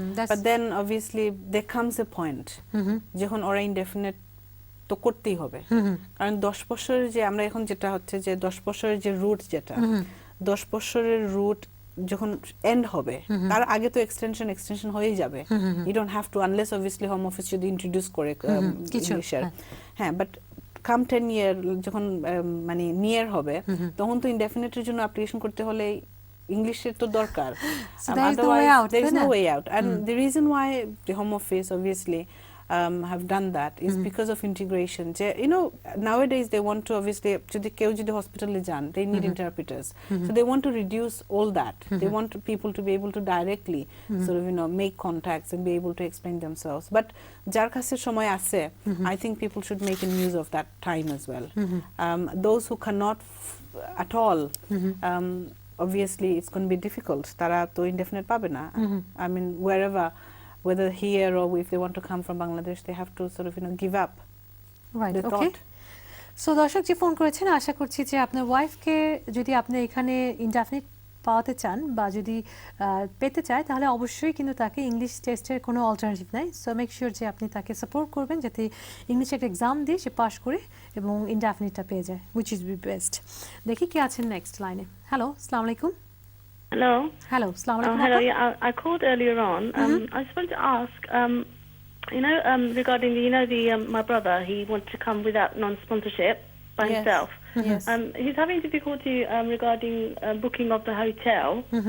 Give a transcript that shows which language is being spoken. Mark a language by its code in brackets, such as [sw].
[en] but then obviously they comes a point [bn] যখন ওরা indefinite তো করতেই হবে, কারণ 10 বছরের যে আমরা এখন যেটা হচ্ছে যে 10 বছরের যে রুট, যেটা 10 বছরের রুট যখন এন্ড হবে তার আগে তো এক্সটেনশন হয়ে যাবে। [en] you don't have to, [bn] unless obviously home office যদি ইন্ট্রোডিউস করে ইংলিশের, হ্যাঁ, বাট কাম 10 ইয়ার যখন মানে নিয়ার হবে তখন তো ইনডেফিনিটের জন্য অ্যাপ্লিকেশন করতে হলে ইংলিশের তো দরকার। [en] There is no way out. And the reason why the Home Office obviously have done that is because of integration. You know, nowadays they want to obviously, [bn] যদি কেউ যদি হসপিটালে যান, [en] they need interpreters. So they want to reduce all that. They want people to be able to directly sort of, you know, make contacts and be able to explain themselves. But [bn] যার কাছে সময় আছে, [en] I think people should make an use of that time as well. Those who cannot at all, obviously it's going to be difficult. [bn] তারা তো indefinite পাবে না. [en] I mean, whether here or if they want to come from Bangladesh, they have to sort of, you know, give up. Right, the okay. thought. [bn] So দর্শক যে phone করেছেন, আশা করছি যে আপনার ওয়াইফকে যদি আপনি এখানে ইনডেফিনিট পাওয়াতে চান বা যদি পেতে চায়, তাহলে অবশ্যই কিন্তু তাকে ইংলিশ টেস্টের কোনো অল্টারনেটিভ নাই। সো মেক শিওর যে আপনি তাকে সাপোর্ট করবেন যাতে ইংলিশে একটা এক্সাম দিয়ে সে পাস করে এবং ইনডেফিনিটটা পেয়ে যায়, [en] Which is be best. [bn] দেখি কে আছেন নেক্সট লাইনে। হ্যালো, আসসালামু আলাইকুম। [en] Hello. Hello, assalamu alaikum. Hello. Yeah, I called earlier on. I just wanted to ask, you know, regarding my brother. He wanted to come without non-sponsorship by himself. Yes. He's having difficulty regarding booking of the hotel.